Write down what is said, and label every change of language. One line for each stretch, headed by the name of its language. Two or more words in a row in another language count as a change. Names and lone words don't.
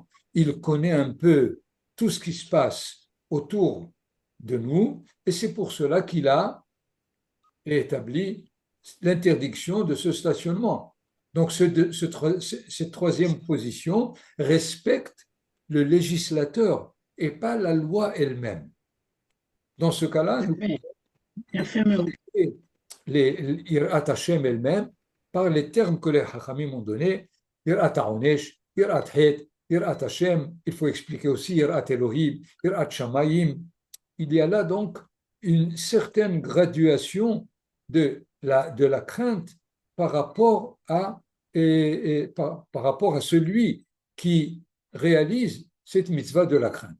French: Il connaît un peu tout ce qui se passe autour de nous, et c'est pour cela qu'il a établi l'interdiction de ce stationnement. Donc, cette troisième position respecte le législateur et pas la loi elle-même. Dans ce cas-là, nous pouvons
Hebrew: יפה מאוד.
French: l'
Hebrew: יראת השם
French: elle-même par les termes que les Hachamim ont donnés,
Hebrew: יראת העונש, יראת חטא, יראת השם,
French: il faut expliquer aussi
Hebrew: יראת אלוהים, יראת שמיים.
French: Il y a là donc une certaine graduation de la crainte par rapport par rapport à celui qui réalise cette mitzvah de la crainte.